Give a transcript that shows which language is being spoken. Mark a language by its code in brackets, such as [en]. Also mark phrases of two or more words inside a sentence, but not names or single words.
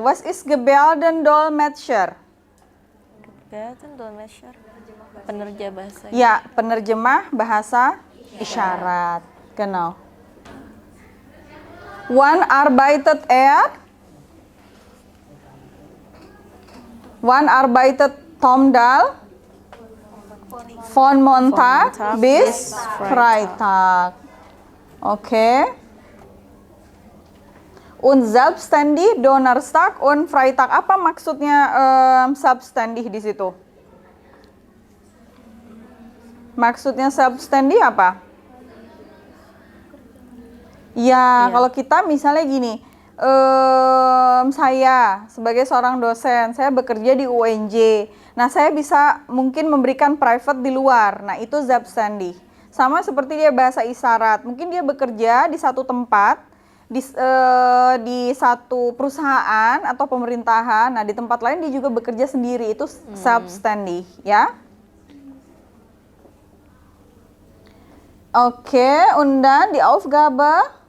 [de] Was ist Gebärdendolmetscher? [id] Kelihatan Dolmetscher. Penerja bahasa. Ya, penerjemah bahasa isyarat. [de] Genau. Wann arbeitet er? Wann arbeitet Tom Dahl? Von Montag bis Freitag. Okay. Und selbstständig Donnerstag und Freitag. [id] Apa maksudnya selbstständig di situ? Maksudnya selbstständig apa? Ya, kalau kita misalnya gini, saya sebagai seorang dosen, saya bekerja di UNJ. Nah, saya bisa mungkin memberikan private di luar. Nah, itu selbstständig. Sama seperti dia bahasa isyarat. Mungkin dia bekerja di satu tempat, di satu perusahaan atau pemerintahan. Nah, di tempat lain dia juga bekerja sendiri. Itu selbstständig, ya. [de] Okay, und dann die Aufgabe.